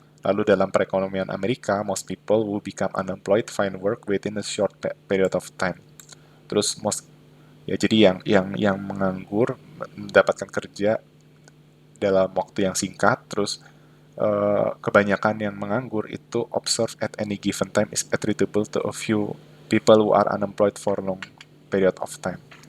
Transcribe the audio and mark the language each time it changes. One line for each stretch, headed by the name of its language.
Indonesian: Lalu dalam perekonomian Amerika,
English: most people who become unemployed find work within a short period of time.
Indonesian: Terus ya jadi yang menganggur mendapatkan kerja dalam waktu yang singkat. Terus kebanyakan yang menganggur itu
English: observed at any given time is attributable to a few people who are unemployed for long period of time.